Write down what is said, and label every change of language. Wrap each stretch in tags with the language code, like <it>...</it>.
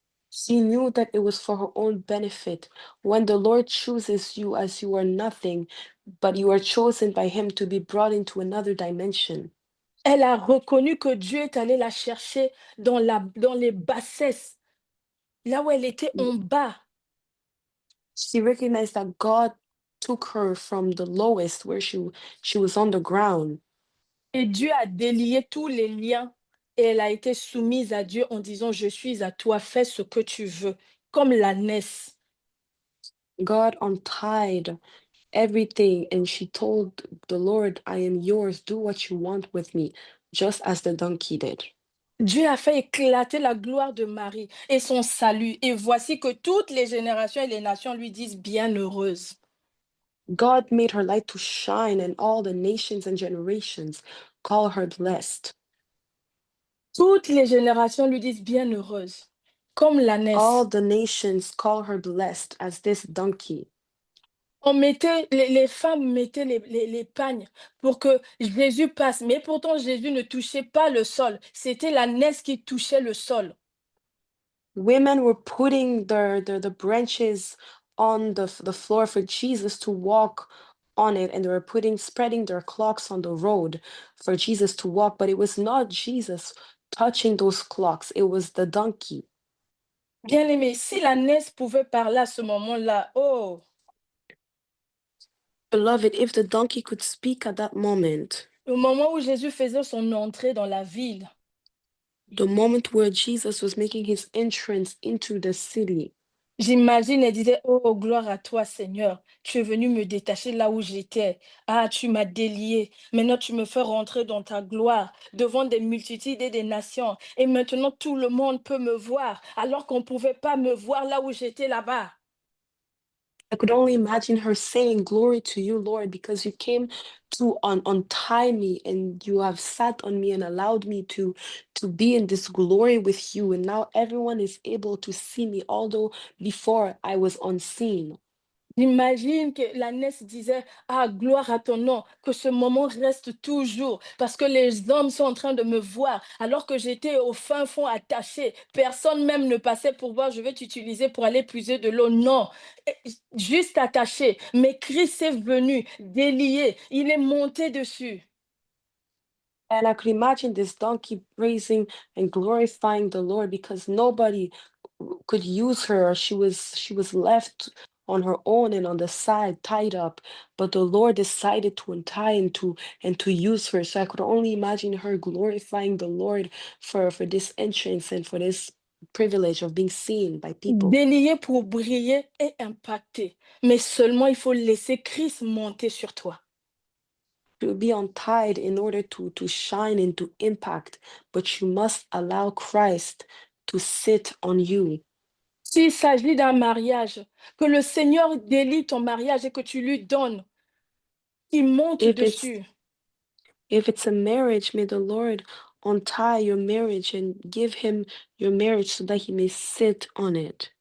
<en>She knew that it was for her own benefit. When the Lord chooses you as you are nothing, but you are chosen by Him to be brought into another dimension.</en> <fr>Elle a reconnu que Dieu est allé la chercher dans les bassesses, là où elle était en bas.</fr> <en>She recognized that God took her from the lowest, where she was on the ground.</en> <fr>Et Dieu a délié tous les liens et elle a été soumise à Dieu en disant, je suis à toi, fais ce que tu veux, comme l'ânesse.</fr> <en>God untied everything, and she told the Lord, "I am yours. Do what you want with me," just as the donkey did.</en> <fr>Dieu a fait éclater la gloire de Marie et son salut. Et voici que toutes les générations et les nations lui disent bienheureuse.</fr> <en>God made her light to shine, and all the nations and generations call her blessed.</en> <fr>Toutes les générations lui disent bienheureuse, comme</fr> <en>All</en> <fr>l'ânesse.</fr> <en>the nations call her blessed as this donkey.</en> <fr>On mettait, les femmes mettaient les pagnes pour que Jésus passe. Mais pourtant, Jésus ne touchait pas le sol. C'était l'ânesse qui touchait le sol.</fr> <en>Women were putting the branches on the floor for Jesus to walk on it, and they were spreading their cloaks on the road for Jesus to walk, but it was not Jesus touching those cloaks, it was the donkey.</en> <fr>Bien-aimé, si l'ânesse pouvait parler à ce moment-là, oh,</fr> <en>Beloved, if the donkey could speak at that moment,</en> <fr>au moment où Jésus faisait son entrée dans la ville,</fr> <en>the moment where Jesus was making his entrance into the city,</en> <fr>j'imagine, elle disait, oh, gloire à toi, Seigneur. Tu es venu me détacher là où j'étais. Ah, tu m'as délié. Maintenant, tu me fais rentrer dans ta gloire devant des multitudes et des nations. Et maintenant, tout le monde peut me voir, alors qu'on ne pouvait pas me voir là où j'étais là-bas.</fr> <en>I could only imagine her saying, "Glory to you, Lord, because you came to untie me, and you have sat on me and allowed me to be in this glory with you. And now everyone is able to see me, although before I was unseen."</en> <fr>J'imagine que l'ânesse disait, ah, gloire à ton nom, que ce moment reste toujours, parce que les hommes sont en train de me voir, alors que j'étais au fin fond attaché. Personne même ne passait pour voir, je vais t'utiliser pour aller puiser de l'eau. Non, juste attaché. Mais Christ est venu, délié, il est monté dessus.</fr> <en>And I could imagine this donkey praising and glorifying the Lord, because nobody could use her. She was left on her own and on the side, tied up. But the Lord decided to untie and to use her. So I could only imagine her glorifying the Lord for this entrance and for this privilege of being seen by people.</en> <fr>Délié pour briller et impacter. Mais seulement il faut laisser Christ monter sur toi.</fr> <en>To be untied in order to shine and to impact, but you must allow Christ to sit on you.</en> <fr>S'il s'agit d'un mariage, que le Seigneur délie ton mariage et que tu lui donnes, qu'il monte</fr> <en>If it's</en> <fr>dessus.</fr> <en>if it's a marriage, may the Lord untie your marriage and give him your marriage so that he may sit on it.</en>